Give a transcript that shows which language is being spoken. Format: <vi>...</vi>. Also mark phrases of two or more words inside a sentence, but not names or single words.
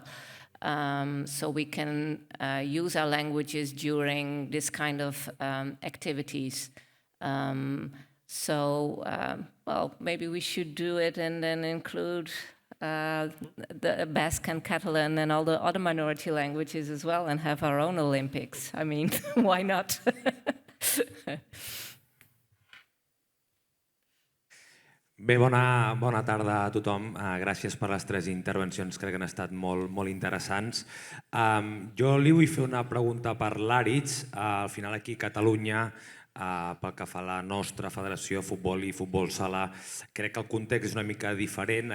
<en>So we can use our languages during this kind of activities. Well, maybe we should do it and then include the Basque and Catalan and all the other minority languages as well and have our own Olympics. I mean, why not?</en> <ca>Bé, bona tarda a tothom. Gràcies per les 3 intervencions, crec que han estat molt interessants. Jo li vull fer una pregunta per l'Àritz. Al final aquí a Catalunya, pel que fa a la nostra federació de futbol i futbol sala, crec que el context és una mica diferent.</ca>